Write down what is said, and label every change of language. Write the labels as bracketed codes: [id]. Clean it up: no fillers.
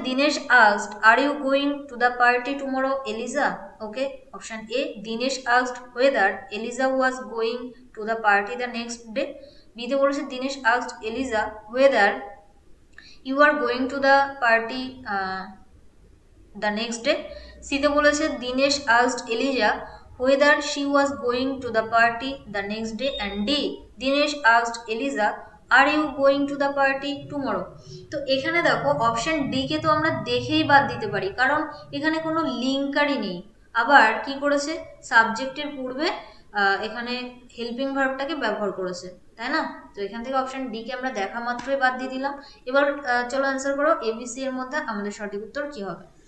[en] Dinesh asked are you going to the party tomorrow Eliza. Okay, option A Dinesh asked whether Eliza was going to the party the next day. [bn] বিতে বলেছে [en] Dinesh asked Eliza whether you are going to the party the next day. [bn] সিতে বলেছে [en] Dinesh asked Eliza whether she was going to the party the next day, and D, Dinesh asked Eliza are you going to the party tomorrow। [bn] তো এখানে দেখো option D কে তো আমরা দেখেই বাদ দিতে পারি, কারণ এখানে কোনো লিঙ্কারই নেই। আবার কি করেছে, সাবজেক্টের পূর্বে এখানে হেল্পিং ভার্বটাকে ব্যবহার করেছে, তাই না? তো এখান থেকে অপশন ডি কে আমরা দেখা মাত্রই বাদ দিয়ে দিলাম। এবার চলো অ্যান্সার করো, এবিসি এর মধ্যে আমাদের সঠিক উত্তর কি হবে?